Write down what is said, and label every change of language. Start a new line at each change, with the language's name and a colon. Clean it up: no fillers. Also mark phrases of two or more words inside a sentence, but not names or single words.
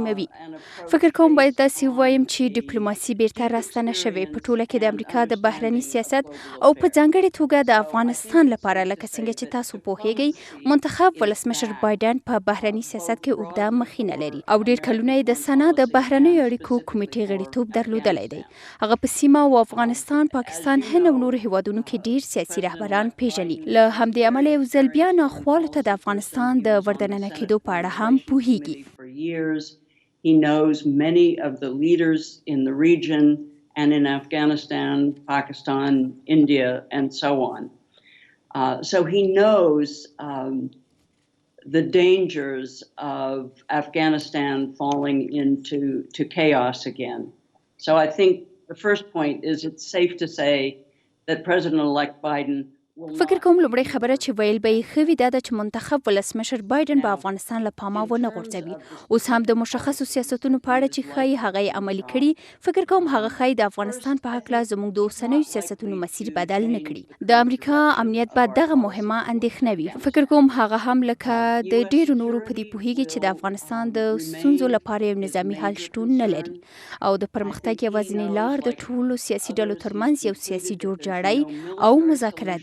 Pashto: فکر کوم باید داسې ووایم چې ډیپلوماسي بیرته راستنه شوې په ټوله کې د امریکا د بهرني سیاست او په ځانګړې توګه د افغانستان لپاره، لکه څنګه چې تاسو پوهیږئ، منتخب ولسمشر بایدن په بهرني سیاست کې اوږده مخینه لري او ډیر کلونه یې د سنا د بهرنیو اړیکو کمیټې غړیتوب درلودلی دی. هغه په سیمه او افغانستان، پاکستان، هند او نورو هیوادونو کې ډیر سیاسي رهبران پیژني. له همدې امله یو ځل بیا ناخوالو ته د افغانستان د وردننه کېدو په اړه هم پوهیږي.
English: He knows many of the leaders in the region and in Afghanistan, Pakistan, India, and so on. So he knows the dangers of Afghanistan falling into chaos again. So I think the first point is it's safe to say that President-elect Biden
Pashto: فکر کوم لومړی خبره چې ویل به یې ښه وي دا ده چې منتخب ولسمشر بایدن به افغانستان له پامه ونه غورځوي. اوس هم د مشخصو سیاستونو په اړه چې ښایي هغه یې عملي کړي، فکر کوم هغه ښایي د افغانستان په هکله زموږ د اوسنیو سیاستونو مسیر بدل نه کړي. د امریکا امنیت به دغه مهمه اندېښنه وي. فکر کوم هغه هم لکه د ډیرو نورو په دې پوهیږي چې د افغانستان د ستونزو لپاره یو نظامي حل شتون نه لري او د پرمختګ یوازینۍ لار د ټولو سیاسي ډلو ترمنځ یو سیاسي جوړجاړی او مذاکرات دي.